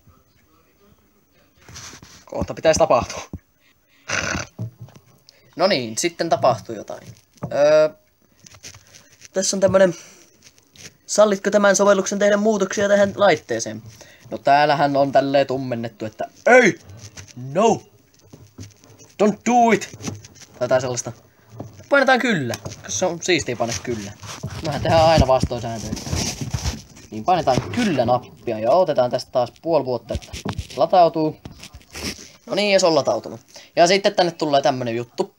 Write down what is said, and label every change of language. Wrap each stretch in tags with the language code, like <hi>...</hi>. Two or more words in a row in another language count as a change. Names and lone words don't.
<fi>Kohta pitäisi tapahtua. No niin, sitten tapahtuu jotain. Tässä on tämmönen. Sallitko tämän sovelluksen tehdä muutoksia tähän laitteeseen? No täällähän on tälleen tummennettu, että ei!</fi> <en>No! Don't do it!</en> <fi>Tai sellaista. Painetaan kyllä, koska se on siistiä painaa kyllä. Mehän tehdään aina vastoin sääntöjä. Niin painetaan kyllä-nappia ja otetaan tästä taas puoli vuotta, että latautuu. No niin, ja se on latautunut. Ja sitten tänne tulee tämmönen juttu.</fi>